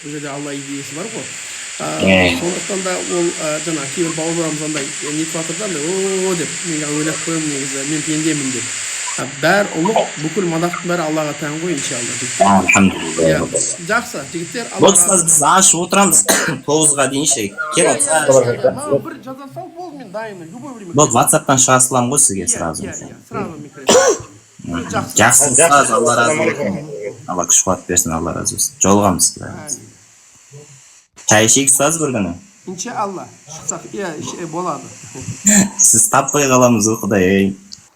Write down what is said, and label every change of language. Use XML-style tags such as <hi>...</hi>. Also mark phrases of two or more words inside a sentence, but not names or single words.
<kk>Бұл жерде Алла идеясы бар ғой. Сондықтан да ол жаңа кейбір бауырларымыз андай нетіп жатыр да, о деп мен ойлап қоямын негізі мен пендемін деп. Бәр ұлық, бүкіл мадақтың бәрі Аллаға тән ғой, иншалла. Жігіттер. Иә, Alhamdulillah. жақсы, жігіттер. Вот ұстаз біз ашып отырамыз 9-ға дейін ше. Кел отса. Маған бір жаза сал, болды, мен дайынмын,</kk> <ru>любой время.</ru> <kk>Вот WhatsApp-тан шыға саламын ғой сізге сразу.</kk> <ru>Сразу микрофон.</ru> <kk>Жақсы ұстаз, Алла разы болсын. Алла күш қуат берсін, Алла разы болсын. Жолығамыз. Чай ішейік ұстаз бір күні. Иншалла, шықсақ, болады. Сіз таппай қаламыз, Құдай.</kk>